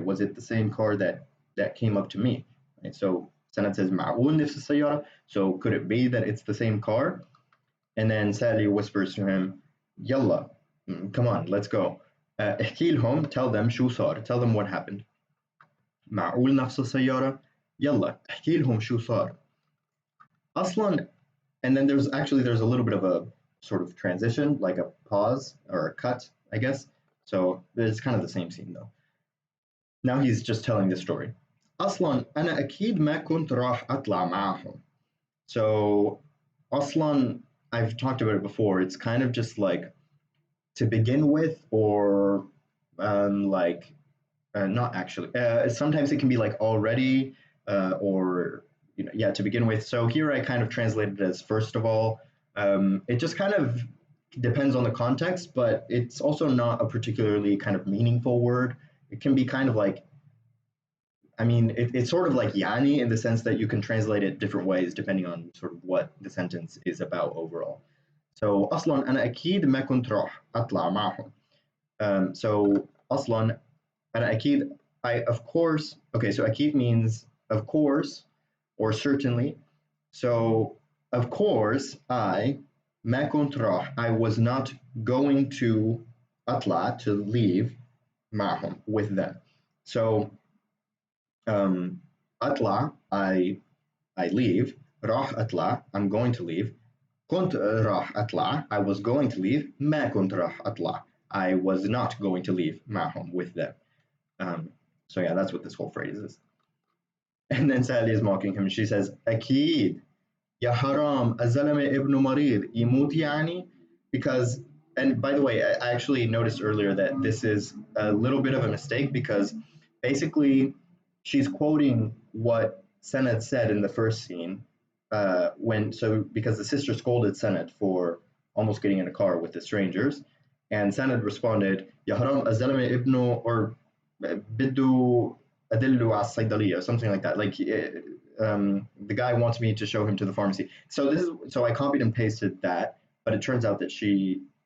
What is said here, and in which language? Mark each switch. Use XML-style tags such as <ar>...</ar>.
<en>Was it the same car that came up to me? Right. So Sened says,</en> <ar>معقول نفس السيارة?</ar> <en>So could it be that it's the same car? And then Sally whispers to him, يلا, come on, let's go.</en> <ar>احكي لهم,</ar> <en>tell them</en> <ar>شو صار,</ar> <en>tell them what happened.</en> <ar>معقول نفس السيارة؟ يلا احكي لهم شو صار.</ar> <en>أصلا, and then there's a little bit of a sort of transition, like a pause or a cut, I guess. So it's kind of the same scene though. Now he's just telling the story.</en> <ar>أصلا أنا أكيد ما كنت راح أطلع معهم.</ar> <en>So أصلا, I've talked about it before. It's kind of just like to begin with, or like not actually. Sometimes it can be like already, or yeah, to begin with. So here I kind of translated it as first of all. It just kind of depends on the context, but it's also not a particularly kind of meaningful word. It can be kind of like, I mean, it's sort of like yani in the sense that you can translate it different ways depending on sort of what the sentence is about overall.</en> <ar>So أصلا أنا أكيد ما كنت راح أطلع معهم.</ar> <en>So</en> <ar>أصلا أنا أكيد,</ar> <en>I of course. Okay, so أكيد means of course or certainly. So of course I</en> <ar>ما كنت راح,</ar> <en>I was not going to أطلع, to leave,</en> <ar>معهم,</ar> <en>with them. So أطلع, I leave.</en> <ar>راح أطلع,</ar> <en>I'm going to leave.</en> <ar>كنت راح أطلع,</ar> <en>I was going to leave.</en> <ar>ما كنت راح أطلع,</ar> <en>I was not going to leave</en> <ar>معهم,</ar> <en>with them. So yeah, that's what this whole phrase is. And then Sally is mocking him. She says,</en> <ar>أكيد يا حرام الزلمة ابن مريض يموت يعني.</ar> <en>Because, and by the way, I actually noticed earlier that this is a little bit of a mistake because basically she's quoting what Sened said in the first scene, because the sister scolded Sened for almost getting in a car with the strangers, and Sened responded,</en> <ar>يا حرام الزلمة ابنه,</ar> <en>or</en> <ar>بده أدله على الصيدلية,</ar> <en>or something like that. Like the guy wants me to show him to the pharmacy. So I copied and pasted that, but it turns out that she</en>